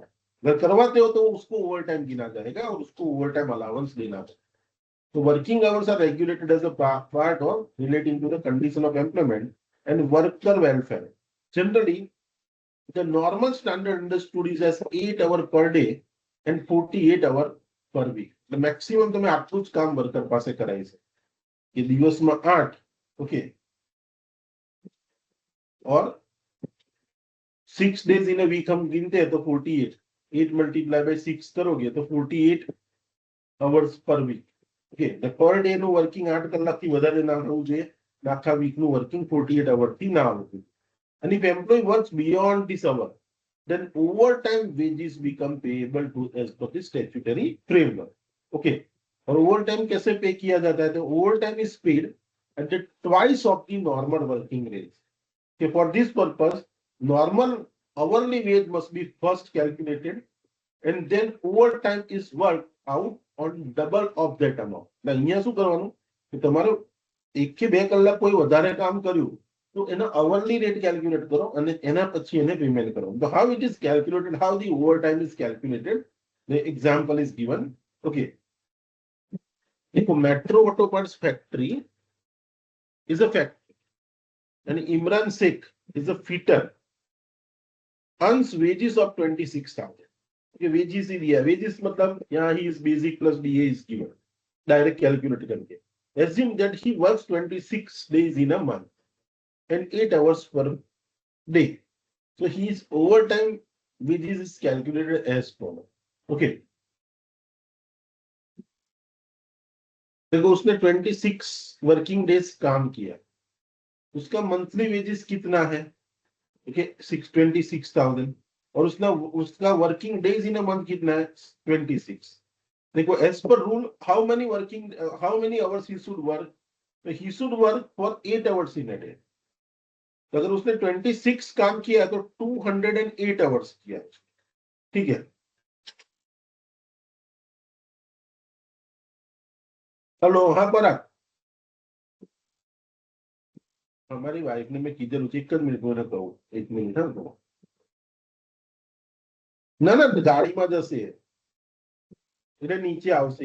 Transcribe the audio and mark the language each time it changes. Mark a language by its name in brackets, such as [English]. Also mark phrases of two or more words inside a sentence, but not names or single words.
[Hindi] अगर करवाते हो तो उसको [English] over time [Hindi] गिना जाएगा और उसको [English] over time allowance [Hindi] देना चाहिए. [English] So working hours are regulated as a part of relating to the condition of employment and worker welfare. Generally, the normal standard understood is as 8 hours per day and 48 hours per week. The maximum [Gujarati] તમે આટલું જ કામ વર્કર પાસે કરાય છે કે દિવસમાં 8, ઓકે, [Hindi] और [English] 6 days in a week [Hindi] हम गिनते हैं तो 48, [English] 8 multiplied by 6 [Hindi] करोगे तो [English] 48 hours per week. [Hindi] ओके, [English] per day [Gujarati] નું વર્કિંગ 8 કલાકથી વધારે ના હોવું જોઈએ, આખા વીક નું વર્કિંગ 48 અવર થી ના હોવું જોઈએ. [English] And if employee works beyond this hour, then overtime wages become payable to as per the statutory framework. Okay, [Hindi] और overtime कैसे पे किया जाता है, तो [English] overtime is paid at the twice of the normal working days. Okay, for this purpose normal hourly wage must be first calculated and then overtime is worked out on double of that amount. [Gujarati] અહીંયા શું કરવાનું કે તમારે 1 કે 2 કલાક કોઈ વધારે કામ કર્યું તો એનો [English] hourly rate calculate [Gujarati] કરો અને એના પછી એને પેમેન્ટ કરો. [English] So how it is calculated, how the overtime is calculated, the example is given. Okay, देखो Metro Auto Parts factory is a factory and Imran Sheikh is a fitter, earns wages of 26,000. [Hindi] वेजेस ही दिया, वेजेस मतलब यहाँ [English] he is basic plus DA is given, direct calculate [Hindi] करके. [English] assume that he works 26 days in a month and 8 hours per day, so his overtime wages is calculated as follows. [Hindi] Okay, देखो उसने 26 [English] working days [Hindi] काम किया, उसका [English] monthly wages [Hindi] कितना है, ओके 26,000, और उसका [English] working days in a month [Hindi] कितना है 26. [English] देखो as per rule how many hours he should work, तो he should work for 8 hours in a day. [Hindi] तो अगर उसने 26 काम किया तो 208 आवर्स किया. ठीक है. हेलो, हाँ पराग, हमारी वाइफ ने मैं [Gujarati] कीधेલું છે, 1 મિનિટ મને કહું, 1 મિનિટ. હા, ના ના ગાડીમાં જશે એટલે નીચે આવશે.